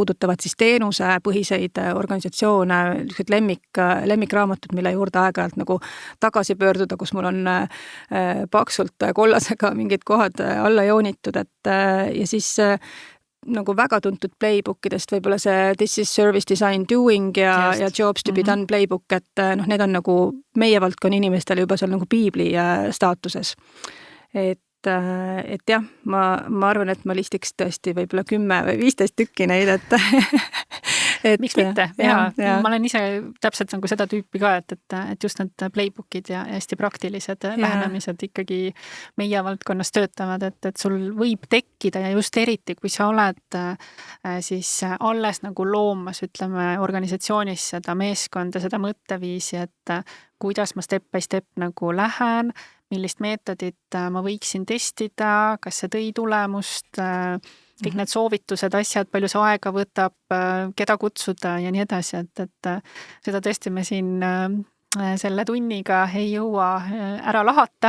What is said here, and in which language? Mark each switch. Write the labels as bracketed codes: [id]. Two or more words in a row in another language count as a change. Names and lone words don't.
[et] puudutavad siis teenusepõhiseid organisatsioone, lemmikraamatud, mille juurde aeg-ajalt nagu tagasi pöörduda, kus mul on paksult kollasega mingid kohad alla joonitud, et ja siis nagu väga tuntud playbookidest võib-olla see This is Service Design Doing ja Jobs to be done playbook, et need on nagu meie valdkonna inimestele juba seal nagu piibli staatuses. Et jah, ma arvan, et ma listiks tõesti võib-olla 10 või 15 tükki neid, et miks mitte? Ja. Ma olen ise täpselt nagu seda tüüpi ka, et just need playbookid ja hästi praktilised lähenemised ikkagi meie valdkonnas töötavad, et sul võib tekkida ja just eriti, kui sa oled siis alles nagu loomas, ütleme, organisatsioonis seda meeskonda, seda mõtteviisi, et kuidas ma [en] step by step [et] nagu lähen, millist meetodit ma võiksin testida, kas see tõi tulemust, kõik need soovitused, asjad, palju see aega võtab, keda kutsuda ja nii edasi, et seda tõesti me siin selle tunniga ei jõua ära lahata.